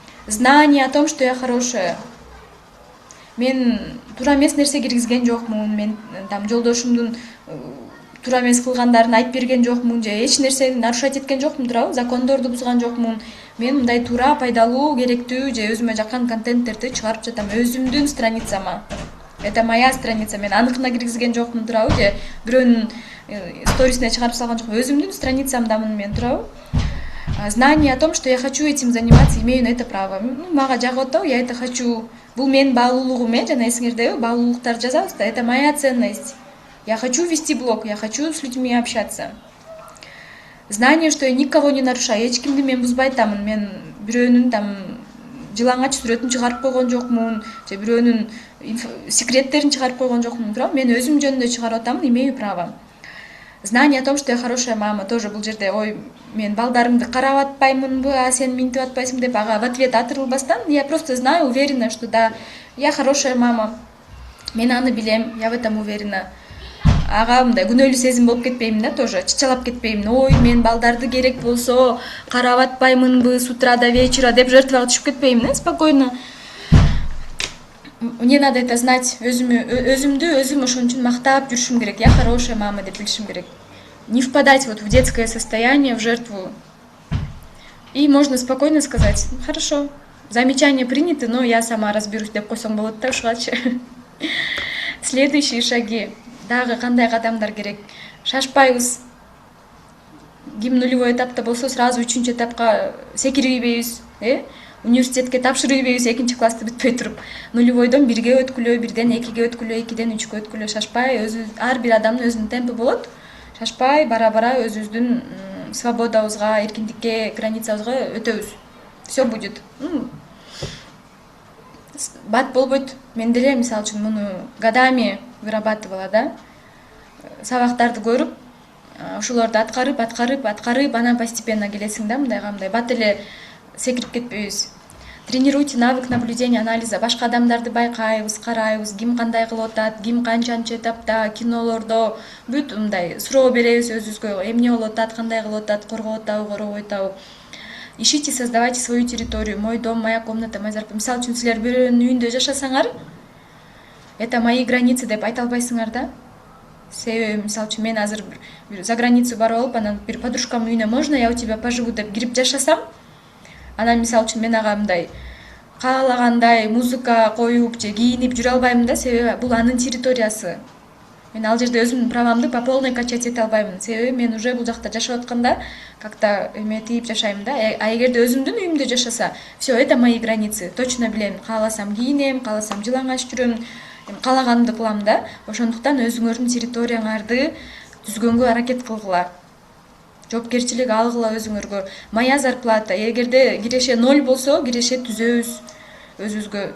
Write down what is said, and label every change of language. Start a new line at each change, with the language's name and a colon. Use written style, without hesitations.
Russian: Знание о том, что я хорошая.
Kyrgyz: Мен туура эмес нерсе киргизген жокмун, мен там жолдошумдун туура эмес кылгандарын айтып берген жокмун же эч нерсени нарушать эткен жокмун, туурабы? Закондорду бузган жокмун. Мен мындай туура, пайдалуу, керектүү же өзүмө жаккан контенттерди чыгарып жатам өзүмдүн страницама.
Russian: Это моя страница,
Kyrgyz: мен аныкына киргизген жокмун, туурабы? Же бирөөнүн сторисине чыгарып салган жокмун, өзүмдүн страницамдамын мен, туурабы?
Russian: Знание о том, что я хочу этим заниматься, имею на это право.
Kyrgyz: Мага жагып атабы,
Russian: я это хочу.
Kyrgyz: Бул менин баалуулугум, жана эсиңердеби, баалуулуктарды жазабыз да,
Russian: это моя ценность. Я хочу вести блог, я хочу с людьми общаться. Знание, что я никого не нарушаю,
Kyrgyz: эч кимди мен бузбай атамын, мен бирөөнүн там жылаңач сүрөтүн чыгарып койгон жокмун, же бирөөнүн секреттерин чыгарып койгон жокмун, туурабы? Мен өзүм жөнүндө чыгарып атамын,
Russian: имею право. Знание о том, что я хорошая мама, тоже бул жерде, ой,
Kyrgyz: мен балдарымды карап атпаймынбы, а сен минтип атпайсың деп ага
Russian: в ответ атырылбастан, я просто знаю, уверена, что да, я хорошая мама.
Kyrgyz: Мен аны билем,
Russian: я в этом уверена.
Kyrgyz: ага мындай күнөөлүү сезим болуп кетпеймин да, тоже чычалап кетпеймин. Ой, мен балдарды керек болсо карап атпаймынбы
Russian: с утра до вечера
Kyrgyz: деп жертвага түшүп кетпеймин, спокойно.
Russian: Мне надо это знать,
Kyrgyz: өзүмдү өзүм ошон үчүн мактап жүрүшүм керек.
Russian: Я хорошая мама
Kyrgyz: деп билишим керек.
Russian: Не впадать вот в детское состояние, в жертву. И можно спокойно сказать: хорошо, замечания приняты, но я сама разберусь
Kyrgyz: деп койсоң болот да, ушугачы.
Russian: Следующие шаги.
Kyrgyz: Дагы кандай кадамдар керек? Шашпайбыз. Ким нулевой этапта болсо, сразу 3-үчү этапка секирбейбиз, университетке тапшырбайбыз, 2-классты бүтпөй туруп. Нулевойдон 1ге өткүлө, 1ден 2ге өткүлө, 2ден 3кө өткүлө. Шашпай, ар бир адамдын өзүнүн темпи болот. Шашпай, бара-бара өзүбүздүн свободабызга, эркиндикке, границабызга өтөбүз.
Russian: Все будет.
Kyrgyz: Бат болбойт. Мен деле мисалы үчүн муну
Russian: годами вырабатывала
Kyrgyz: да. Сабактарды көрүп, ошолорду аткарып, анан постепенно келесиң да, мындай бат эле секирип кетпейбиз.
Russian: Тренируйте навык наблюдения, анализа.
Kyrgyz: Башка адамдарды байкайбыз, карайбыз, ким кандай кылып атат, ким канчанчы этапта, кинолордо бүт мындай суроо беребиз өзүбүзгө. Эмне болуп атат, кандай кылып атат, коргоп атабы, коробой атабы.
Russian: Ищите, создавайте свою территорию. Мой дом, моя комната, мой зарплата.
Kyrgyz: Мисалы үчүн силер бирөөнүн үйүндө жашасаңар, это мои границы деп айта албайсыңар да. Себеби мисалы үчүн мен азыр за границу барып алып, анан бир подружкамдын үйүнө
Russian: можно я у тебя поживу
Kyrgyz: деп кирип жашасам, анан мисалы үчүн мен ага мындай каалагандай музыка коюп же кийинип жүрө албайм да, себеби бул анын территориясы. Мен ал жерде өзүмдүн правамды
Russian: по полной качать
Kyrgyz: эте албаймын. Себеби мен уже бул жакта жашап атканда как-то эметип жашайм да. А эгерде өзүмдүн үйүмдө жашаса,
Russian: все, это мои границы.
Kyrgyz: Точно билем, кааласам кийинем, кааласам жылаңач жүрөм, каалаганымды кылам да. Ошондуктан өзүңөрдүн территорияңарды түзгөнгө аракет кылгыла. Жоопкерчилик алгыла өзүңөргө. Моя зарплата, эгерде киреше 0 болсо, киреше түзөбүз өзүбүзгө.